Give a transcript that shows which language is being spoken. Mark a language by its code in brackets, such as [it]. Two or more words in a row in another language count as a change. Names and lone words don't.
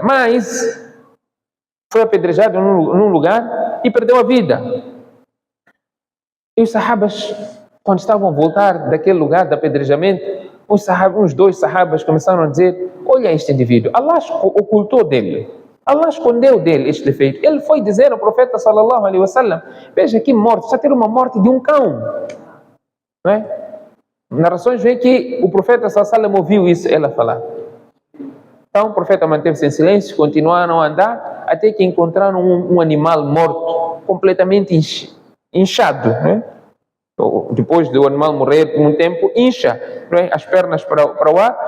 [pt] Mas foi apedrejada num lugar e perdeu a vida. E os sahabas, quando estavam a voltar daquele lugar de apedrejamento, uns dois sahabas começaram a dizer: olha este indivíduo, Allah ocultou dele, Allah escondeu dele este defeito. Ele foi dizer ao profeta [ar] صلى الله عليه وسلم: [pt] veja que morte, está a ter uma morte de um cão. Não é? Narrações veem que o profeta [ar] صلى الله عليه وسلم [pt] ouviu isso, ela falar. Então o profeta manteve-se em silêncio, continuaram a andar, até que encontraram um animal morto, completamente inchado, né? Depois do animal morrer por um tempo, incha, né? As pernas para o ar.